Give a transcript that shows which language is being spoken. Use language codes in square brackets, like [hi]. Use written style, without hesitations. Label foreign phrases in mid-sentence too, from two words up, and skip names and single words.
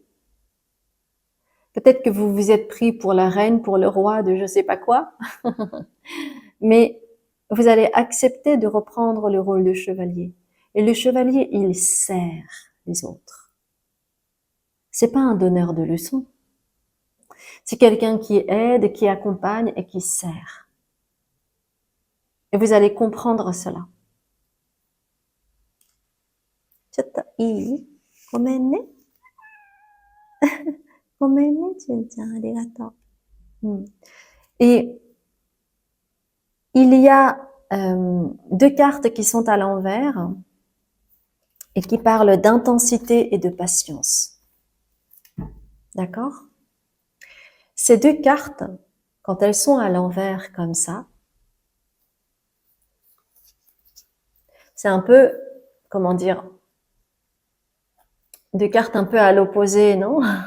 [fr] Peut-être que vous vous êtes pris pour la reine, pour le roi de je sais pas quoi, mais vous allez accepter de reprendre le rôle de chevalier. Et le chevalier, il sert les autres. C'est pas un donneur de leçons. C'est quelqu'un qui aide, qui accompagne et qui sert. Et vous allez comprendre cela. [ja] ちょっといい？ごめんね。ごめんね、じゅんちゃん、ありがとう。 [fr] Et il y a deux cartes qui sont à l'envers et qui parlent d'intensité et de patience. D'accord? Ces deux cartes, quand elles sont à l'envers comme ça, c'est un peu, comment dire, deux cartes un peu à l'opposé, non?